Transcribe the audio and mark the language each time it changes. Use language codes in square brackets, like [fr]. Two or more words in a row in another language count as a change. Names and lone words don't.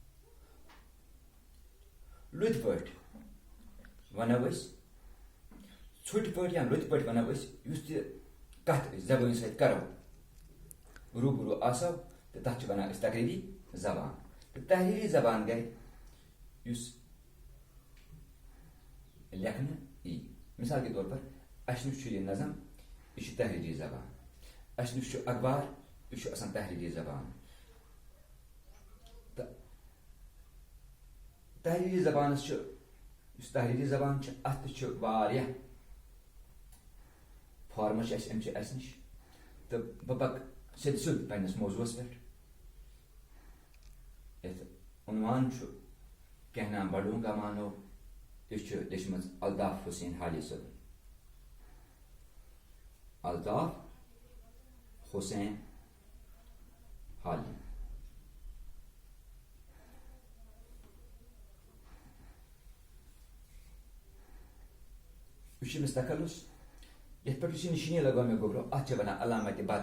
[ks] لُتہِ پٲٹھۍ ونو أسۍ ژھوٚٹہِ پٲٹھۍ یا لُتہِ پٲٹھۍ ونو أسۍ یُس تہِ کتھ أسۍ زبٲنۍ سۭتۍ کرو روٗبروٗ آسو تہٕ تتھ چھِ ونان أسۍ تقریری زبان. تہٕ تحریری زبان گئی یُس لیکھنہٕ یی. [ur] مثال کے طور پر [ks] اسہِ نِش چھُ یہِ نظم یہِ چھُ تحریری زبان. اسہِ نِش چھُ اخبار یہِ چھُ آسان تحریری زبان. تہٕ تحریری زبانس چھُ یُس تحریری زبان چھِ اتھ تہِ چھُ واریاہ فارمہٕ چھِ اَسہِ اَمچہِ اَسہِ نِش. تہٕ بہٕ پکہٕ سیوٚد پننِس موضوعس پٮ۪ٹھ یتھ عنوان چھُ کہنا بڑوں کا مانو. یہِ چھُ لیچھمٕژ الطاف حسین حالی صٲبن. الطاف حسین حالی. یہ چھُ أمِس تخلص یتھ پٲٹھۍ یُس یہِ نِشٲنی لگٲو مےٚ گوٚبرو اتھ چھِ ونان علامتِ بد.